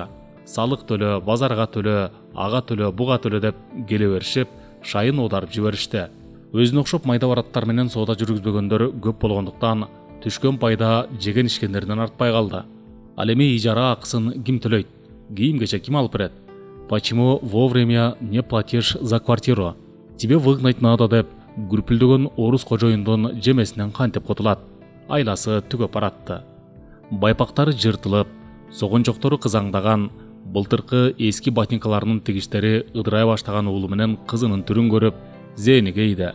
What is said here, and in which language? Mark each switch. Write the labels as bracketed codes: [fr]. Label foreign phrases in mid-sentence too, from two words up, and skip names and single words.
[ky] Салык төлө, базарга төлө, ага төлө, буга төлө деп келе беришип, шайын оодарып жиберишти. Өзүнө окшоп майда бараттар менен соода жүргүзбөгөндөр көп болгондуктан түшкөн пайда жеген ишкендерден артпай калды. Ал эми ижара акысын ким төлөйт? Кийим-кечек ким алып берет? [ru] Почему вовремя не платишь за квартиру? Тебе выгнать надо [ky] деп гүрпүлдөгөн орус кожоюндун жемесинен кантип кутулат? Айласы түгөп баратты. Байпактары жыртылып, согончоктору кызаңдаган, былтыркы эски ботинкаларынын тигиштери ыдырай баштаган уулу менен кызынын түрүн көрүп, зээни кейди.